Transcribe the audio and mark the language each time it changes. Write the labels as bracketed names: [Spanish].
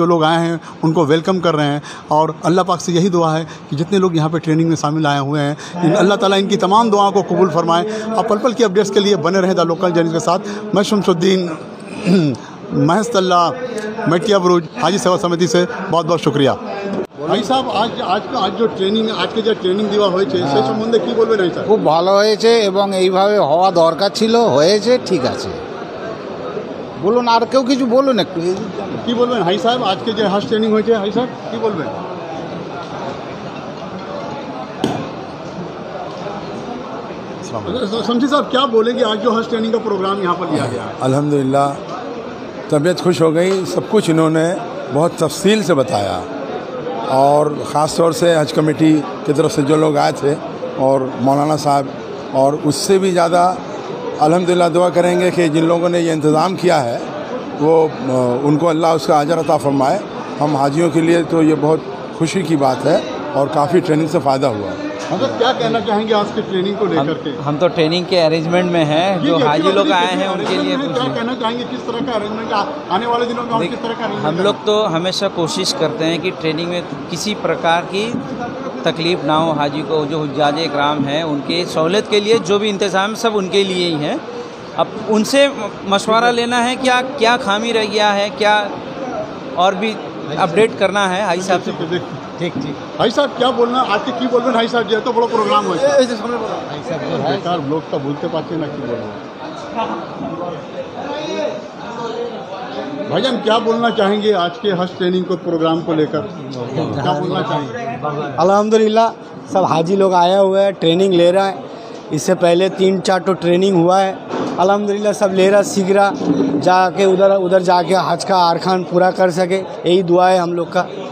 [Hindi] जो लोग आए हैं उनको वेलकम कर रहे हैं और अल्लाह पाक से यही दुआ है कि जितने लोग यहाँ पे ट्रेनिंग में शामिल आए हुए हैं, अल्लाह ताला इनकी तमाम दुआओं को कबूल फरमाए। आप पल पल की अपडेट्स के लिए बने रहे द लोकल जर्नलिस्ट के साथ। मैं शमसुद्दीन, महेशतला मिटियापुरुज हाजी सेवा समिति से बहुत बहुत शुक्रिया। [Bangla] ভাই সাহেব, আজ যে ট্রেনিং দেওয়া হয়েছে সেই সম্বন্ধে কি বলবেন? ভাই সাহেব, খুব ভালো হয়েছে এবং এইভাবে হওয়া দরকার ছিল, হয়েছে, ঠিক আছে। বলুন, আর কেউ কিছু বলুন, একটু কি বলবেন হাই সাহেব? আজকে যে হাজ ট্রেনিং হয়েছে, হাই সাহেব কি বলবেন? [Hindi] शमशी साहब क्या बोलेंगे आज जो हज ट्रेनिंग का प्रोग्राम यहाँ पर लिया गया है? अल्हम्दुलिल्लाह तबीयत खुश हो गई, सब कुछ इन्होंने बहुत तफसील से बताया और ख़ास तौर से हज कमेटी की तरफ से जो लोग आए थे और मौलाना साहब, और उससे भी ज़्यादा अल्हम्दुलिल्लाह दुआ करेंगे कि जिन लोगों ने ये इंतज़ाम किया है वो उनको अल्लाह उसका अजर अता फरमाए। हम हाजियों के लिए तो ये बहुत खुशी की बात है और काफ़ी ट्रेनिंग से फ़ायदा हुआ। मतलब क्या कहना चाहेंगे आज के ट्रेनिंग को लेकर के? हम तो ट्रेनिंग के अरेंजमेंट में हैं, जो हाजी लोग आए हैं उनके लिए क्या कहना चाहेंगे? किस तरह का अरेंजमेंट आने वाले दिनों में किस तरह का अरेंजमेंट? हम लोग तो हमेशा कोशिश करते हैं कि ट्रेनिंग में किसी प्रकार की तकलीफ़ ना हो हाजी को। जो हुज्जाज इकराम हैं उनके सहूलत के लिए जो भी इंतज़ाम सब उनके लिए ही हैं। अब उनसे मशवरा लेना है क्या खामी रह गया है, क्या और भी अपडेट करना है हाजी साहब से। ठीक हाई साहब क्या बोलना आज के की बोलবেন? [Bangla] हाई साहब যেহেতু বড় প্রোগ্রাম হয়েছে, এই যে সামনে বলো হাই সাহেব, বেকার লোকটা বলতে পারছে না কি বলবো। [Hindi] भाईजान क्या बोलना चाहेंगे आज के हज ट्रेनिंग को प्रोग्राम को लेकर? क्या बोलना चाहेंगे? अल्हम्दुलिल्लाह सब हाजी लोग आए हुए हैं, ट्रेनिंग ले रहे हैं। इससे पहले 3-4 तो ट्रेनिंग हुआ है। अल्हम्दुलिल्लाह सब ले रहा, सीख रहा, जाके उधर जाके हज का अरकान पूरा कर सके, यही दुआ है हम लोग का।